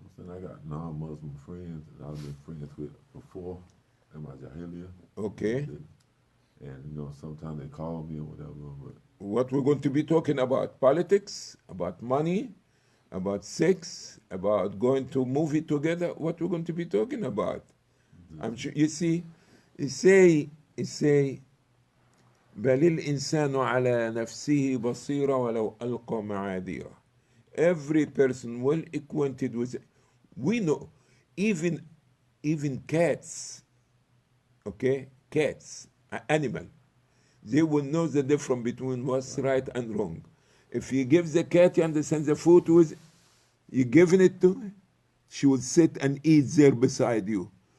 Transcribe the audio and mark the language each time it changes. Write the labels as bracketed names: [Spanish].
[English] I got non-Muslim friends that I've been friends with before in my jahiliyyah. Okay. And, you know, sometimes they call me or whatever, but What we're going to be talking about, politics, about money, about sex, about going to movie together, what we're going to be talking about. I'm sure, you see, you say, [Arabic] بل الإنسان على نفسه بصيرة ولو ألقى معاذيره. [English] Every person well acquainted with it. We know, even cats, okay, cats, an animal, they will know the difference between what's right and wrong. If you give the cat, you understand, the food with, you giving it to her, she will sit and eat there beside you.